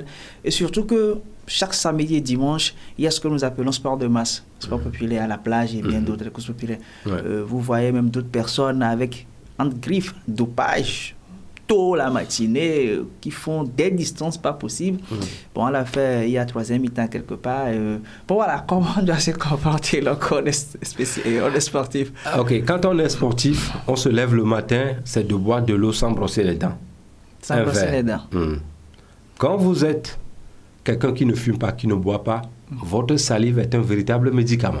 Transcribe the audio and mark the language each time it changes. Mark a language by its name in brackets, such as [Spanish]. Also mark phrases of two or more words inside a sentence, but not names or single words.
[French] Et surtout que chaque samedi et dimanche, il y a ce que nous appelons sport de masse, sport populaire à la plage et bien d'autres courses populaires. Vous voyez même d'autres personnes avec, entre griffes, dopage, tôt la matinée, qui font des distances pas possibles. Bon, on l'a fait il y a 3e mi-temps quelque part. Bon, voilà, comment on doit se comporter lorsqu'on est sportif? Ok, quand on est sportif, on se lève le matin, c'est de boire de l'eau sans brosser les dents. Sans brosser les dents. Quand vous êtes quelqu'un qui ne fume pas, qui ne boit pas, votre salive est un véritable médicament.